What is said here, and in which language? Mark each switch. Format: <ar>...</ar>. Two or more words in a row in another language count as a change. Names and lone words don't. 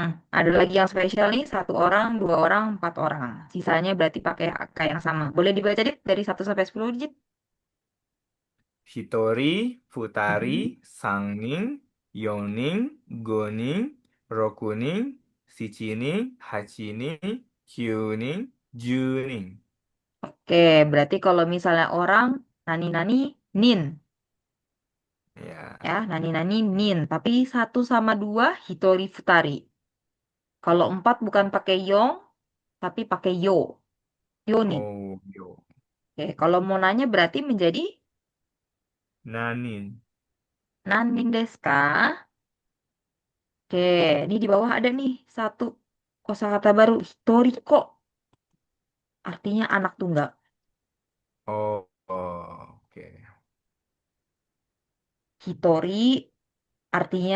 <id>Ada lagi yang spesial nih. Satu orang, dua orang, empat orang. Sisanya berarti pakai angka yang sama. Boleh dibaca dit dari 1 sampai 10 digit.</id> <ja>一人、二人, Mm-mm. 三人、四人、五人、六人、七人、八人、九人、十人.</ja> <id>Oke, berarti kalau misalnya orang,</id> <ja>何々、人.</ja> <id>Ya, Ya.</id> <ja>何々、人.</ja> <id>Tapi 1 sama 2,</id> <ja>一人 二人.</ja> <id>Kalau empat bukan pakai yong, tapi pakai yo. Yoni. Oh, yo. Oke, kalau mau nanya berarti menjadi Nanin.</id> <ja>何人ですか?</ja> <id>Oke, ini di bawah ada nih satu kosakata baru, hitoriko. Artinya anak tunggal. Oh, oh, oke. Hitori artinya</id>